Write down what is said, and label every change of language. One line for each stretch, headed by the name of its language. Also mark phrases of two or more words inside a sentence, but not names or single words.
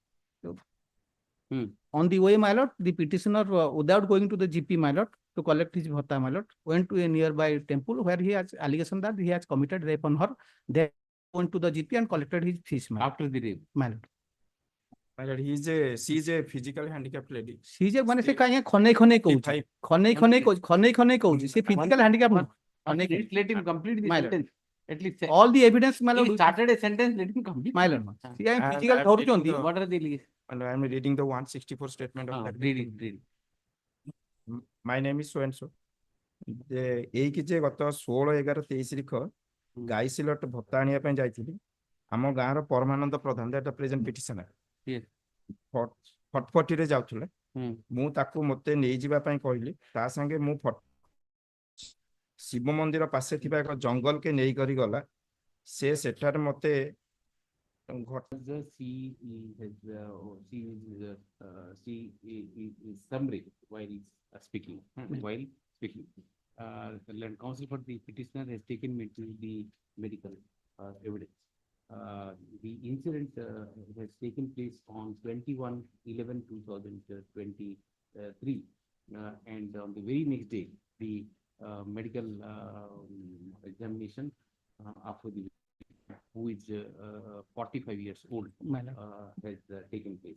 English: On the way, my lord, the petitioner, without going to the GP, my lord, to collect his bhatta, my lord, went to a nearby temple where he has allegation that he has committed rape on her. They went to the GP and collected his fees, my lord. After the rape, my lord. My lord, she is a physical handicapped lady. She is a
Odia: ମାନେ ସେ କାଇଁ ଖନେଇ କହୁଛି ସେ
English: physical handicap let him complete the My lord. sentence. At least all the evidence, my he lord. started a sentence. Let him complete. My lord, she is physical I'm
Odia: ଧରୁଛନ୍ତି.
English: reading the- What are the allegations? And I am reading the 164 statement of that. Read it. My name is so and so.
Odia: ଏଇକି ଯେ ଗତ 16/11/23 ତାରିଖ ଗାଇସିଲଟ ଭତ୍ତା ଆଣିବା ପାଇଁ ଯାଇଥିଲି ଆମ ଗାଁର ପରମାନନ୍ଦ ପ୍ରଧାନ
English: that present petitioner Yes.
Odia: ଫଟଫଟିରେ ଯାଉଥିଲେ ମୁଁ ତାକୁ ମତେ ନେଇଯିବା ପାଇଁ କହିଲି ତା ସାଙ୍ଗେ ମୁଁ ଶିବ ମନ୍ଦିର ପାଶେ ଥିବା ଏକ ଜଙ୍ଗଲକେ ନେଇକରି ଗଲା ସେ ସେଠାରେ ମତେ
English: summary while speaking. Land counsel for the petitioner has taken me to the medical evidence. The incident has taken place on 21/11/2023, and on the very next day, the medical examination after the who is 45 years old, has taken place.